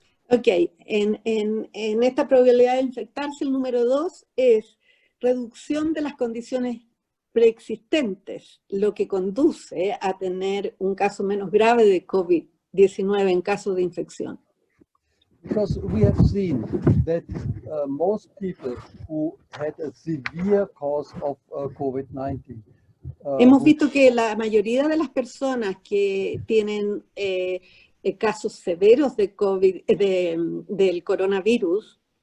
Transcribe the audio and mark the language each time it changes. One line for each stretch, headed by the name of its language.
Spanish: Ok, en esta probabilidad de infectarse, el número 2 es reducción de las condiciones preexistentes, lo que conduce a tener un caso menos grave de COVID-19 en caso de infección.
English: Because we have seen that most people who had a severe cause of COVID-19
Spanish: hemos visto que la mayoría de las personas que tienen casos severos de COVID, del coronavirus,